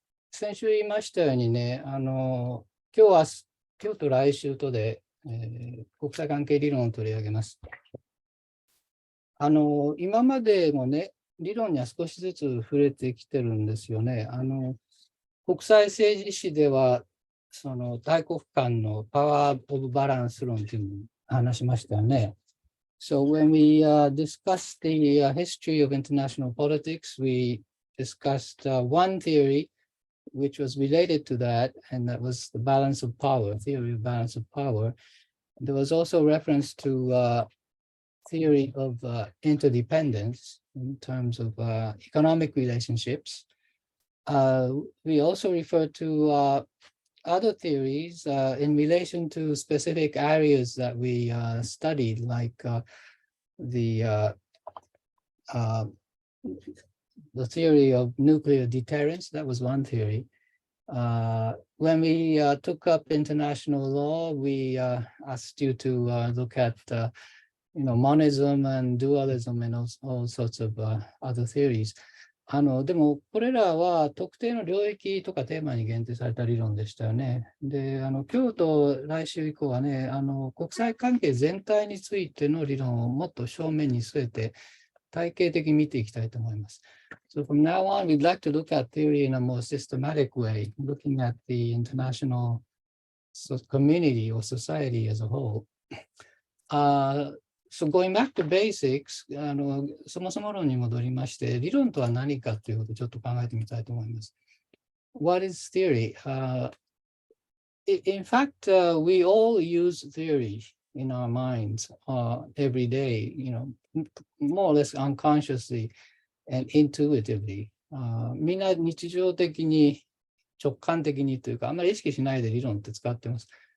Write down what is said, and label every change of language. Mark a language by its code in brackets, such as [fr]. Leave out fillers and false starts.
[ja] 先週言いましたようにね、今日と来週とで、国際関係理論を取り上げます。今までもね、理論には少しずつ触れてきてるんですよね。国際政治史では、その大国間のパワー・オブ・バランス論というのを話しましたよね。 [en] So when we discussed the history of international politics, we discussed one theory which was related to that, and that was the balance of power, theory of balance of power. There was also reference to theory of interdependence in terms of economic relationships. We also refer to other theories in relation to specific areas that we studied, like the theory of nuclear deterrence. That was one theory. When we took up international law, we asked you to look at monism and dualism and all sorts of other theories. [ja] でも、これらは特定の領域とかテーマに限定された理論でしたよね。で、今日と来週以降はね、国際関係全体についての理論をもっと正面に据えて、体系的に見ていきたいと思います。 [en] So from now on, we'd like to look at theory in a more systematic way, looking at the international community or society as a whole. So going back to basics, [ja] そもそも論に戻りまして、理論とは何かということをちょっと考えてみたいと思います。 [en] What is theory? In fact, we all use theory in our minds every day, more or less unconsciously and intuitively. [ja] みんな日常的に直感的にというか、あんまり意識しないで理論って使ってます。